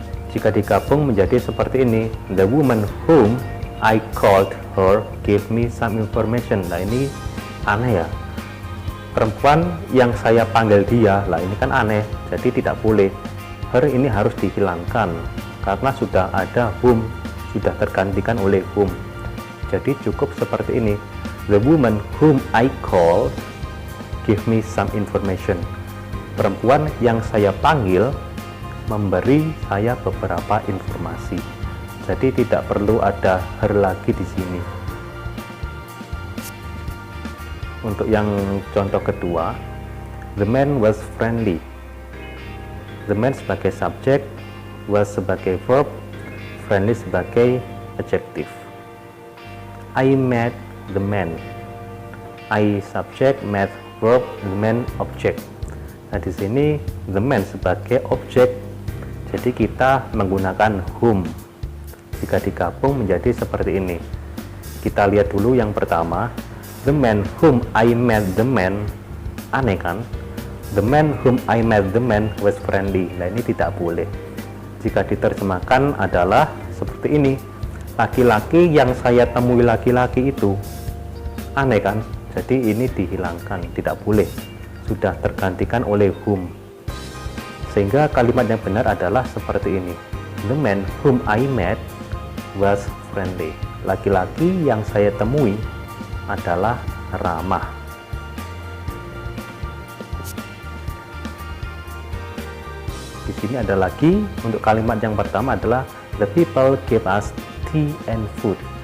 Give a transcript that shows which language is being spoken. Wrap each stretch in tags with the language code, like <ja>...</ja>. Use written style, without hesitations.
<id>Jika digabung menjadi seperti ini,</id> <en>the woman whom I called her gave me some information.</en> <id>Nah, ini aneh ya. Perempuan yang saya panggil dia, lah ini kan aneh. Jadi tidak boleh. Her ini harus dihilangkan karena sudah ada whom, sudah tergantikan oleh whom. Jadi cukup seperti ini.</id> <en>The woman whom I called give me some information.</en> <id>Perempuan yang saya panggil memberi saya beberapa informasi. Jadi tidak perlu ada her lagi di sini. Untuk yang contoh kedua,</id> <en>the man was friendly.</en> <id>The man sebagai subjek, was sebagai verb, friendly sebagai adjective.</id> <en>I met the man. I subject, met verb, the man object.</en> <id>Nah, di sini the man sebagai objek, jadi kita menggunakan whom. Jika digabung menjadi seperti ini. Kita lihat dulu yang pertama,</id> <en>the man whom I met the man.</en> <id>Aneh kan?</id> <en>The man whom I met the man was friendly.</en> <id>Nah, ini tidak boleh. Jika diterjemahkan adalah seperti ini. Laki-laki yang saya temui laki-laki itu. Aneh kan? Jadi ini dihilangkan, tidak boleh. Sudah tergantikan oleh whom. Sehingga kalimat yang benar adalah seperti ini.</id> <en>The man whom I met was friendly.</en> <id>Laki-laki yang saya temui adalah ramah. Di sini ada lagi, untuk kalimat yang pertama adalah</id> <en>the people gave us tea and food.</en>